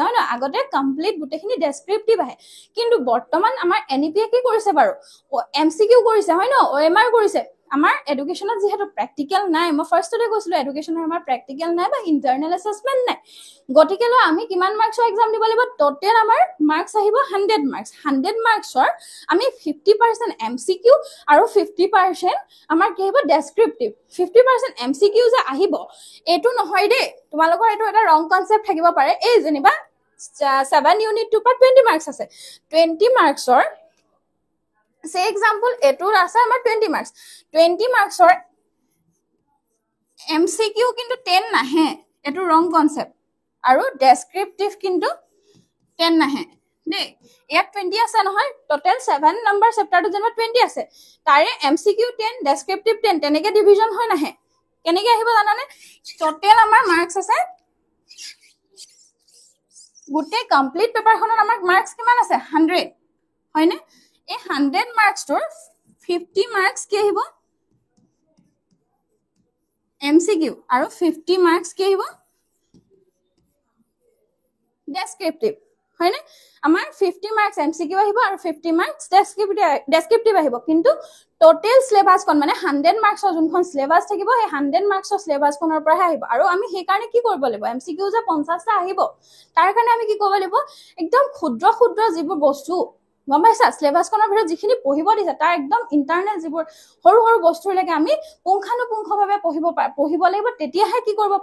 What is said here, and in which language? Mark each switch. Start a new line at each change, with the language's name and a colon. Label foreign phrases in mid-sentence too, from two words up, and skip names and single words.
Assamese: হয় না আগতে কমপ্লিট গুটেখিনি ডেসক্ৰিপটিভ আহে কিন্তু বৰ্তমান আমাৰ এনইপি কি কৰিছে বাৰু এমসিকিউ কৰিছে হয় না ওএমআৰ কৰিছে আমাৰ এডুকেশ্যনত যেহেতু প্ৰ্যাকটিক্যাল নাই মই ফাৰ্ষ্টতে কৈছিলো এডুকেশ্যনৰ আমাৰ প্ৰ্যাকটিক্যাল নাই বা
English: internal assessment
Assamese: নাই গতিকে আমি কিমান মাৰ্কছৰ এক্সাম দিব লাগিব টোটাল আমাৰ মাৰ্কছ আহিব 100 মাৰ্কছ 100 মাৰ্কছৰ আমি 50% এমসিকিউ আৰু 50% আমাৰ কি আহিব ডেসক্ৰিপটিভ 50% এমসিকিউ যে আহিব এটো নহয় দে তোমালোকৰ এটো এটা
English: wrong concept
Assamese: থাকিব পাৰে এই যেনিবা 7 ইউনিট 2 পৰা 20 মাৰ্কছ আছে 20 মাৰ্কছৰ
English: say example
Assamese: এইটোৰ আছে আমাৰ 20 মাৰ্কছৰ এমচিকিউ কিন্তু 10 নাহে এইটো
English: wrong concept
Assamese: আৰু ডেছক্ৰিপটিভ কিন্তু 10 নাহে দে যাক 20 আছে নহয় টোটেল 7 নম্বৰ চেপ্টাৰ টো যেমা 20 আছে তাৰে এমচিকিউ 10 ডেছক্ৰিপটিভ 10 তেনেকে ডিভিজন হয় নাহে কেনেকে আহিব জানানে টোটেল আমাৰ মাৰ্কছ আছে গোটেই কমপ্লিট পেপাৰ খনৰ আমাৰ মাৰ্কছ কিমান আছে 100 হয় নে এ 100 মাৰ্কছ টো 50 মাৰ্কছ কে হ'ব এমচিকিউ আৰু 50 মাৰ্কছ কে হ'ব ডেছক্ৰিপটিভ হয় না আমাৰ 50 মাৰ্কছ এমচিকিউ আহিব আৰু 50 মাৰ্কছ ডেছক্ৰিপটিভ আহিব কিন্তু টোটেল ছিলেবাছ কোন মানে 100 মাৰ্কছৰ যিখন ছিলেবাছ থাকিব হে 100 মাৰ্কছৰ ছিলেবাছ কোনৰ পৰা আহিব আৰু আমি হে কাৰণে কি কৰিব লাগিব এমচিকিউ যে 50 টা আহিব তাৰ কাৰণে আমি কি কৰিব লাগিব একদম ক্ষুদ্ৰ যিবোৰ বস্তু গম পাইছা সিলেবাসখনৰ ভিতৰত যিখিনি পঢ়িব দিছে তাৰ একদম ইন্টাৰনেল যিবোৰ সৰু সৰু বস্তুলৈকে আমি পুংখানুপুংখভাৱে পঢ়িব লাগিব তেতিয়াহে কি কৰিব